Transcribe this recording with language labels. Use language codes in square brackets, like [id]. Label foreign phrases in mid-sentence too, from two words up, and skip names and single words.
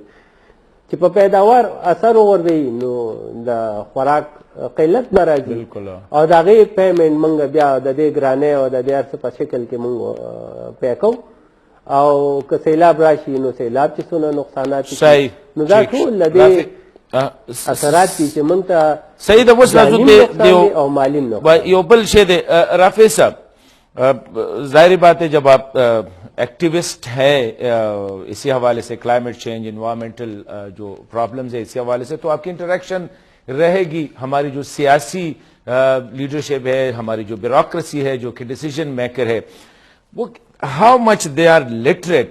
[ps] چې په پیداوار اثر وغورځوي نو د خوراک قلت نه راځي او د هغې پیمنټ موږ بیا د دې ګرانۍ او د دې هر څه په شکل کې موږ پی کوو. او که سیلاب راشي نو سیلاب چې څونه نقصانات نو دا ټول د دې اثرات دي چې موږ ته صحیح ده. اوس نقصان او مالی نقصان. یو بل شی دی [ur] رافع صاحب، ظاہری بات ہے جب آپ ایکٹیوسٹ ہے اسی حوالے سے [en] climate change environmental [ur] جو پرابلمز ہے اسی حوالے سے تو آپ کی انٹریکشن رہے گی. ہماری جو سیاسی لیڈرشپ ہے، ہماری جو بیوروکریسی ہے، جو کہ [en] decision maker [ur] ہے، وہ [en] how much they are literate.